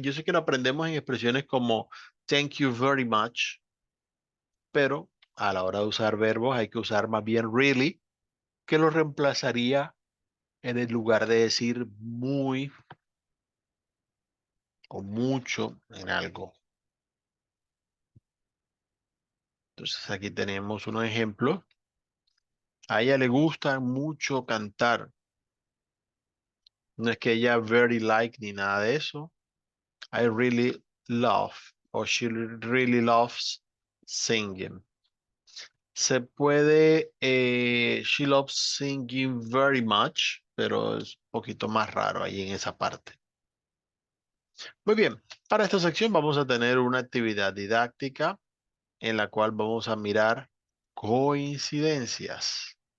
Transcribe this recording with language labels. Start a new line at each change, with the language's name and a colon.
Spanish: Yo sé que lo aprendemos en expresiones como
English: thank you very much,
Spanish: pero a la hora de usar verbos hay que usar más bien really, que lo reemplazaría en el lugar de decir muy o mucho en algo. Entonces aquí tenemos unos ejemplos. A ella le gusta mucho cantar. No es que ella
English: very like
Spanish: ni nada de eso.
English: I really love o she really loves singing.
Spanish: Se puede,
English: she loves singing very much,
Spanish: pero es un poquito más raro ahí en esa parte. Muy bien, para esta sección vamos a tener una actividad didáctica en la cual vamos a mirar coincidencias.